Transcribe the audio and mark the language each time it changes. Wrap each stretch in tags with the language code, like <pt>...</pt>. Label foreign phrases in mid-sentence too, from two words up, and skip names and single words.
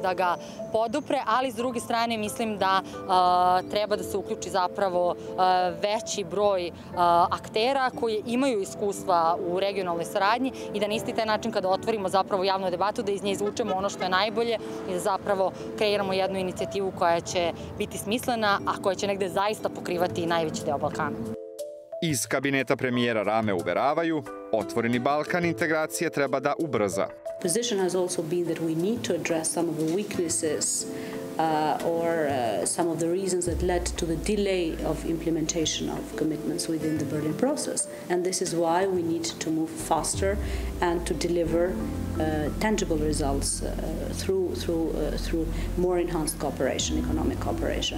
<sr>da ga podupre, ali s druge strane mislim da treba da se uključi zapravo veći broj aktera koji imaju iskustva u regionalnoj saradnji i da na isti taj način kada otvorimo zapravo javnu debatu da iz nje izvučemo ono što je najbolje i da zapravo kreiramo jednu inicijativu koja će biti smislena, a koja će negde zaista pokrivati najveći deo Balkana. Iz kabineta premijera Rame uveravaju, Otvoreni Balkan integracije treba da ubrza.</sr> <en>Position has also been that we need to address some of the weaknesses or some of the reasons that led to the delay of implementation of commitments within the Berlin process. And this is why we need to move faster and to deliver tangible results through more enhanced cooperation, economic cooperation.</en>